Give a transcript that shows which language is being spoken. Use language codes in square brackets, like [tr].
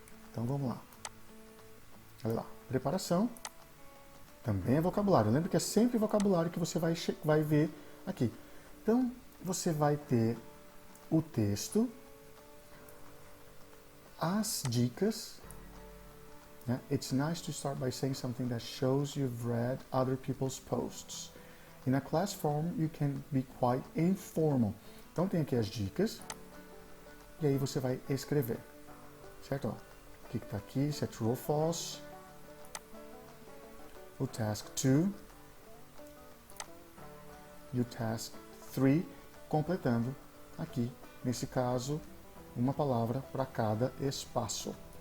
[pt] Então vamos lá. Olha lá. Preparação. Também é vocabulário. Lembra que é sempre vocabulário que você vai ver aqui. Então, você vai ter o texto, as dicas. Né? [en] It's nice to start by saying something that shows you've read other people's posts. In a class form, you can be quite informal. [pt] Então, tem aqui as dicas. E aí você vai escrever. Certo? Ó, o que está aqui, se é true ou false. o task 2 e o task 3, completando aqui, nesse caso, uma palavra para cada espaço.